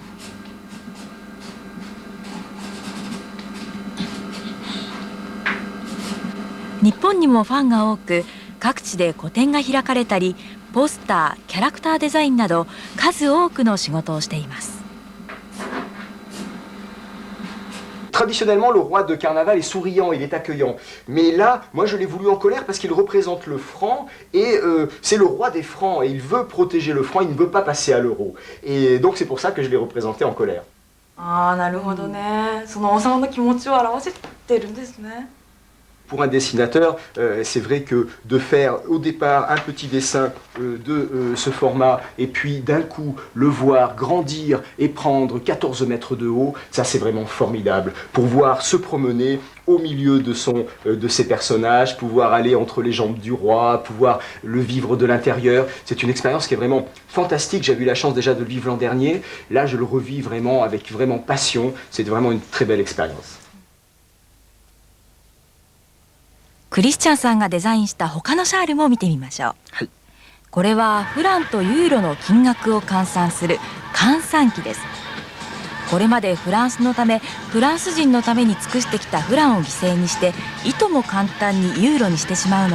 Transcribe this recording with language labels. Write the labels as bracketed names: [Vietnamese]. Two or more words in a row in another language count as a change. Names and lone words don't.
[Japanese] 日本にもファンが多く、各地で個展が開かれたり、ポスター、キャラクターデザインなど数多くの仕事をしています。 [French] Traditionnellement, le roi de carnaval est souriant, il est accueillant. Mais là, moi je l'ai voulu en colère parce qu'il représente le franc et c'est le roi des francs et il veut protéger le franc, il ne veut pas passer à l'euro. Et donc c'est pour ça que je l'ai représenté en colère. [Japanese] ああ、なるほどね。その王様の気持ちを表せてるんですね。 [French] Pour un dessinateur, c'est vrai que de faire au départ un petit dessin de ce format et puis d'un coup le voir grandir et prendre 14 mètres de haut, ça c'est vraiment formidable. Pouvoir se promener au milieu de ses personnages, pouvoir aller entre les jambes du roi, pouvoir le vivre de l'intérieur, c'est une expérience qui est vraiment fantastique. J'avais eu la chance déjà de le vivre l'an dernier. Là, je le revis vraiment avec vraiment passion. C'est vraiment une très belle expérience. [Japanese] クリスチャンさんがデザインした他のシャールも見てみましょう。はい、これはフランとユーロの金額を換算する換算機です。これまでフランスのためフランス人のために尽くしてきたフランを犠牲にしていとも簡単にユーロにしてしまうの